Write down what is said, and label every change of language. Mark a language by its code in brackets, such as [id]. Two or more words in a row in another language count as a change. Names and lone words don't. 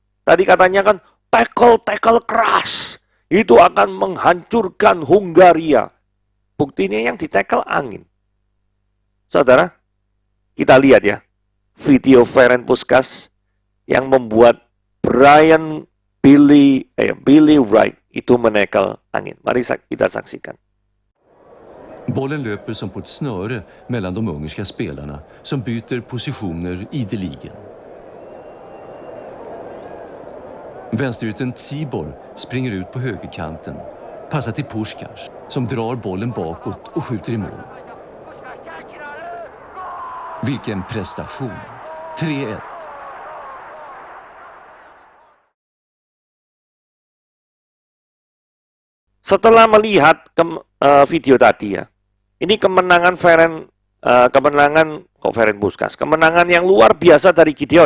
[id] Tadi katanya kan, tackle keras, itu akan menghancurkan Hungaria. Buktinya yang ditekel angin. Saudara, kita lihat ya, video Ferenc Puskás yang membuat Billy Wright itu menekel angin. Mari kita saksikan. [sv] Bollen löper som på ett snöre mellan de ungerska spelarna som byter positioner ideligen. Vänsterytten Tibor springer ut på högerkanten, passar till Puskás som drar bollen bakåt och skjuter i mål. Vilken prestation! 3-1. [id] Setelah melihat video tadi ya, ini kemenangan Puskas, kemenangan yang luar biasa dari Gideon.